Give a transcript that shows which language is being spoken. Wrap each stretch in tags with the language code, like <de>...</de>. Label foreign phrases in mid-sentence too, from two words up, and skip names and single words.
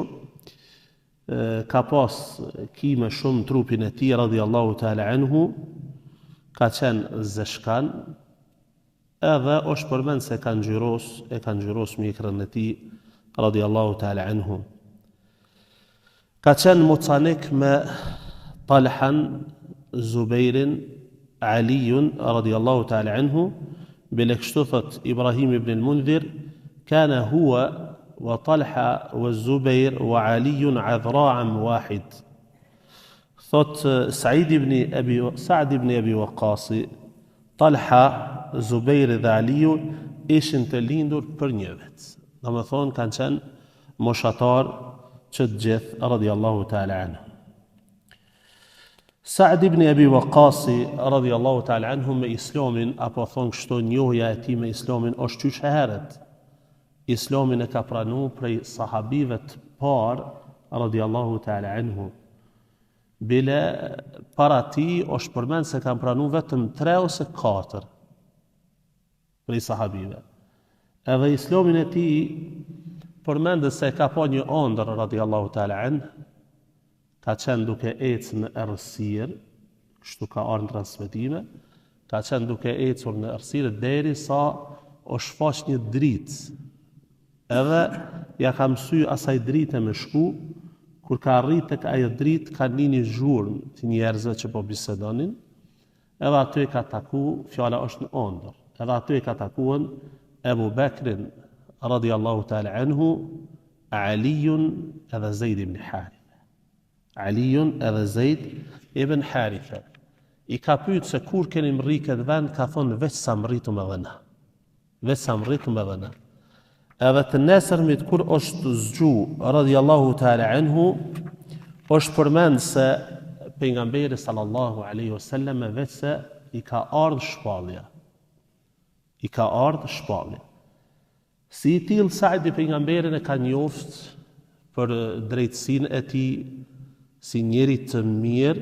<sq>Ka pas kime shumë trupin e tij</sq> <ar>رضي الله تعالى عنه,</ar> <sq>ka qenë zeshkan, edhe është përmend se ka ngjyros mjekrën e tij</sq> <ar>رضي الله تعالى عنه.</ar> <sq>Ka qenë mucanik me Talhan, Zubairin, Aliun</sq> <ar>رضي الله تعالى عنه.</ar> <sq>Bile kështu thot</sq> <ar>Ibrahim ibn al-Mundhir, كان هو وطلحة والزبير وعلي عذراء واحد.</ar> <sq>Thot Sa'd ibn Abi Waqqas, Talha, Zubairi dhe Aliu ishin të lindur për një vet. Domethënë kanë qenë moshatar që të gjithë</sq> <ar>رضي الله تعالى عنه.</ar> <sq>Sa'd ibn Abi Waqqas</sq> <ar>رضي الله تعالى عنه</ar> <sq>me islamin, apo thon kështu, njohja e tij me islamin është qysh herët. Islamin e ka pranu prej sahabive të parë</sq> <ar>رضي الله تعالى عنه.</ar> <sq>Bile para ti është përmend se kanë pranu vetëm 3 ose 4 prej sahabive. Edhe islamin e tij përmendet se ka pa një ëndër</sq> <ar>رضي الله تعالى عنه,</ar> <sq>ka qenë duke ecë në errësirë, kështu ka ardhur në transmetime, ka qenë duke ecur në errësirë derisa u shfaq një dritë. Edhe ja ka mësy asaj drite me shku, kur ka arrit tek ajo dritë ka një zhurmë të njerëzve që po bisedonin, edhe aty ka taku, fjala është në ëndër, edhe aty ka takuan Abu Bakrin</sq> <ar>رضي الله تعالى عنه,</ar> <sq>Aliun edhe Zaid ibn Haritha. Aliun edhe Zaid ibn Haritha. I ka pyet se kur keni mrri këtë vend, ka thonë veç sa mrritëm edhe na. Veç sa mrritëm edhe na. Edhe të nesërmit kur është zgju</sq> <ar>رضي الله تعالى عنه,</ar> <sq>është përmend se pejgamberi</sq> <ar>صلى الله عليه وسلم</ar> <sq>vetë se i ka ardhur shpallja. I ka ardhur shpallja. Si i tillë Saidi pejgamberin e ka njoft për drejtësinë e tij si njeri të mirë.</sq>